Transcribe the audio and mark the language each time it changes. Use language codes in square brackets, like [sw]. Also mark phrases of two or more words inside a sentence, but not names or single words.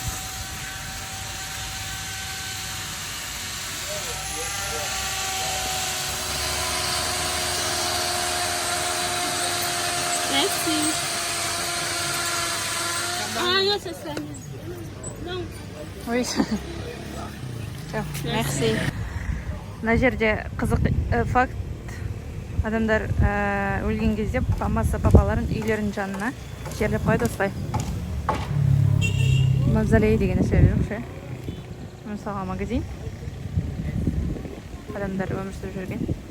[fr] Merci. Ah non, c'est ça. Non. Oui. Merci. [kk] Мына жерде қызық факт. Адамдар өлген кезде мамасы папаларын үйлерінің жанына жерлеп қойды осылай. Мавзолей деген нәрсе жоқ ше. Мысалға магазин. Адамдар өмір сүріп жүрген.